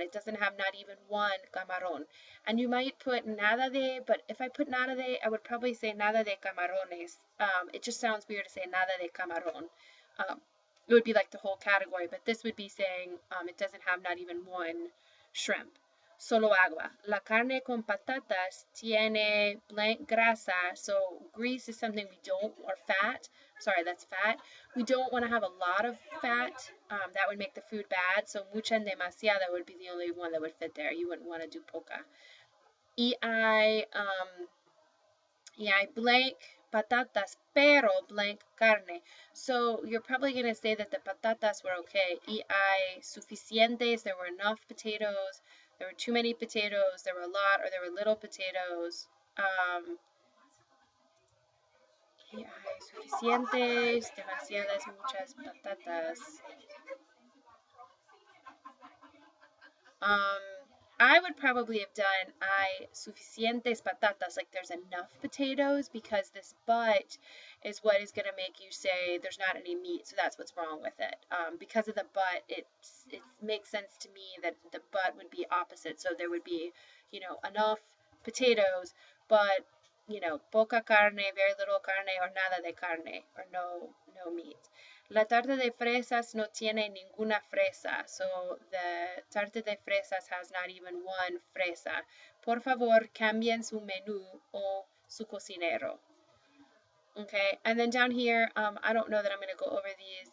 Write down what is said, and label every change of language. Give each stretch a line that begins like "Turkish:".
English: It doesn't have not even one camarón. And you might put nada de, but if I put nada de, I would probably say
Spanish: nada de camarones.
English: It just sounds weird to say
Spanish: nada de camarón.
English: It would be like the whole category, but this would be saying it doesn't have not even one shrimp.
Spanish: Solo agua. La carne con patatas tiene blank grasa.
English: So grease is something we don't, or fat. Sorry, that's fat. We don't want to have a lot of fat. That would make the food bad. So mucha and demasiada would be the only one that would fit there. You wouldn't want to do poca.
Spanish: Y hay blank patatas, pero blank carne.
English: So you're probably going to say that the patatas were okay.
Spanish: Y hay suficientes,
English: there were enough potatoes. There were too many potatoes, there were a lot, or there were little potatoes.
Spanish: Y hay suficientes, demasiadas, muchas patatas.
English: I would probably have done
Spanish: hay suficientes patatas,
English: like there's enough potatoes, because this but is what is going to make you say there's not any meat, so that's what's wrong with it. Because of the but, it makes sense to me that the but would be opposite, so there would be, enough potatoes, but,
Spanish: poca carne,
English: very little carne, or
Spanish: nada de carne,
English: or no meat.
Spanish: La tarta de fresas no tiene ninguna fresa.
English: So the tarta de fresas has not even one fresa.
Spanish: Por favor, cambien su menú o su cocinero.
English: Okay, and then down here, I don't know that I'm going to go over these.